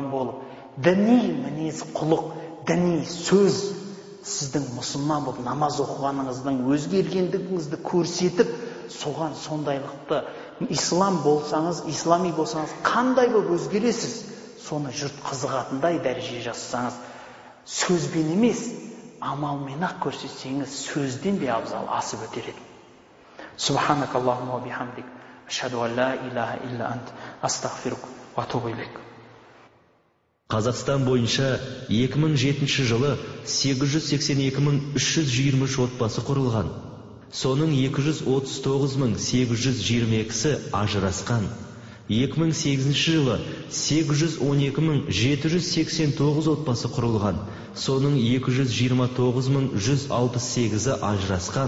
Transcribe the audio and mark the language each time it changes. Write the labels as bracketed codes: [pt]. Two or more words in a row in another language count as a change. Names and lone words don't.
[kk] болып, діни мінез құлық, діни сөз, сіздің мұсылман болып намаз оқығаныңыздың өзгергендігіңізді көрсетіп, соған сондайлықты, ислам болсаңыз, ислами болсаңыз, қандай болып өзгересіз, соны жұрт қызығатындай дәреже жасасаңыз, сөзбен емес, амалмен ақ көрсетсеңіз, сөзден де абзал асып өтер еді. [ar] سبحانك اللهم وبحمدك، أشهد أن لا إله إلا أنت، أستغفرك وأتوب إليك. [kk] Қазақстан бойынша 2007 жылы 882.323 отбасы құрылған. Соның 239.822-сі ажырасқан. 2008 жылы 812.789 отбасы құрылған, соның 229.168-і ажырасқан.